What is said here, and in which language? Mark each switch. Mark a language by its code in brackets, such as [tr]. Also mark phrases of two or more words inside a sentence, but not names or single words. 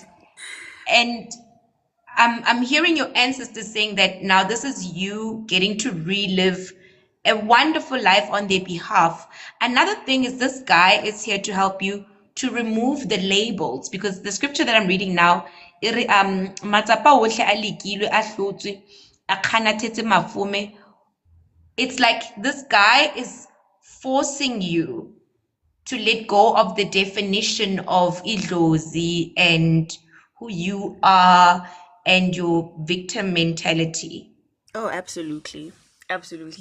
[en] And I'm hearing your ancestors saying that now this is you getting to relive a wonderful life on their behalf. Another thing is this guy is here to help you to remove the labels, because the scripture that I'm reading now, [st] matsapa ohle a lekilwe, a hlotswe, a kganathetse mafume. [en] It's like this guy is forcing you to let go of the definition of idlozi and who you are and your victim mentality. Oh, absolutely. Absolutely.